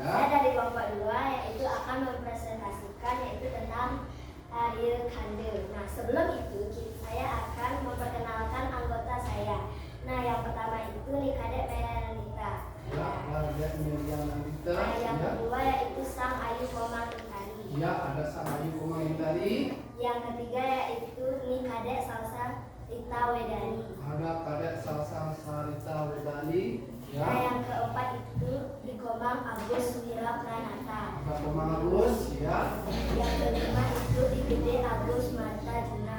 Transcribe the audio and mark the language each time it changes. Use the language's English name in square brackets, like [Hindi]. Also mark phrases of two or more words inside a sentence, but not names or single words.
[Indonesian] saya dari kelompok 2 yaitu akan mempresentasikan yaitu tentang Ariel Kande. Nah, sebelum itu saya akan memperkenalkan anggota saya. Nah, yang pertama itu Nikade Melanita. Ya, ada Miriam Nandita. Nah, yang Ya. kedua yaitu Sang Ayu Komang Utari. Ya, ada Sang Ayu Komang Utari. Yang ketiga yaitu Nikade Salsa Rita Wedani. Ada Kadek Salsa Sarita Wedani. Nah, Ya. yang keempat itu Nikomang Agus Wira Pranata. Ada Komang Agus. Ya. Yang kelima itu Igede Agus Marta Juna.